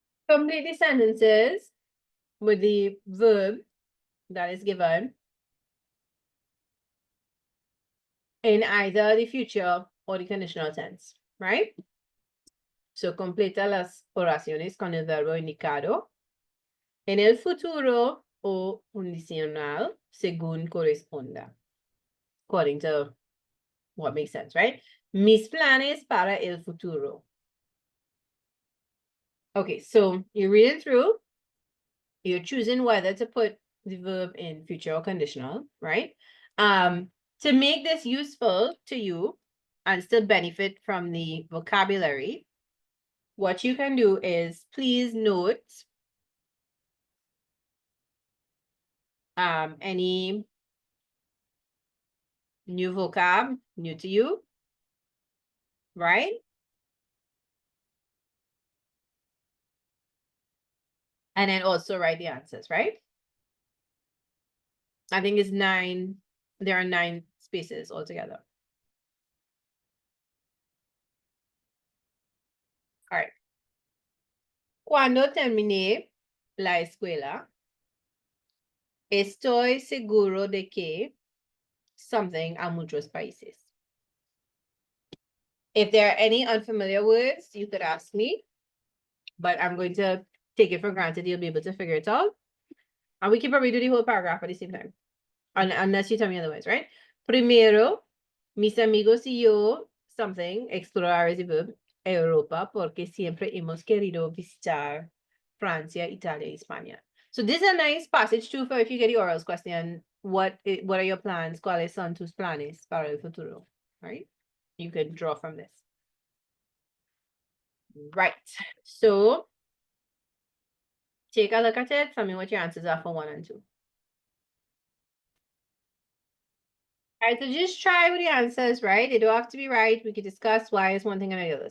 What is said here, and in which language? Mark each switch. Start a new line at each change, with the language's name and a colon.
English: Complete the sentences with the verb that is given in either the future or the conditional tense, right?
Spanish: So completa las oraciones con el verbo indicado en el futuro o condicional según corresponda,
English: according to what makes sense, right?
Spanish: Mis planes para el futuro.
English: Okay, so you're reading through, you're choosing whether to put the verb in future or conditional, right? To make this useful to you and still benefit from the vocabulary, what you can do is please note any new vocab, new to you, right? And then also write the answers, right? I think it's 9, there are 9 spaces altogether. All right.
Spanish: Cuando terminé la escuela, estoy seguro de que
English: something
Spanish: a muchos países.
English: If there are any unfamiliar words, you could ask me, but I'm going to take it for granted you'll be able to figure it out. And we can probably do the whole paragraph at the same time, unless you tell me otherwise, right?
Spanish: Primero, mis amigos y yo,
English: something,
Spanish: explorar
English: is the verb,
Spanish: Europa, porque siempre hemos querido visitar Francia, Italia, y España.
English: So this is a nice passage too for if you get the orals question, what are your plans?
Spanish: ¿Cuáles son tus planes para el futuro?
English: Right? You could draw from this. Right. So take a look at it. Tell me what your answers are for 1 and 2. All right, so just try with the answers, right? They don't have to be right. We could discuss why is one thing and the other.